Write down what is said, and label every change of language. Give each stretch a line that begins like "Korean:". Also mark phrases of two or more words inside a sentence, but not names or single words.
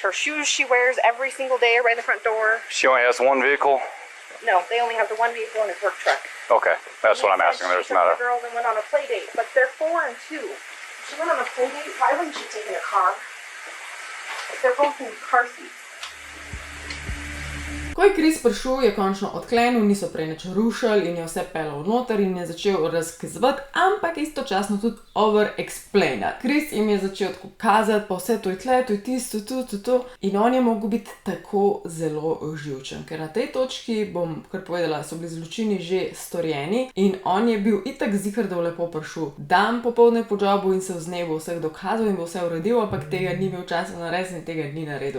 English: Her shoes she wears every single day are right in the front door. She only has one vehicle? No, they only have the one vehicle in his work truck. Okay, that's what I'm asking. There's not a... She took the girls and went on a play date, but they're 4 and 2. If she went on a play date, why wouldn't she take in a car? They're both in car seats.
Slovenian: Ko je Chris prišel, je končno odklenil, niso prej nič rušili in je vse pelal noter in je začel razkazovati, ampak istočasno tudi over-explainati. Chris jim je začel tako kazati, pa vse to je tle, to je tisto, to. In on je mogel biti tako zelo živčen, ker na tej točki, bom kar povedala, so bili zločini že storjeni in on je bil itak ziher, da je lepo prišel dan popoldne po jobu in se vznebil vseh dokazov in bo vse uredil, ampak tega ni imel časa narediti in tega ni naredil.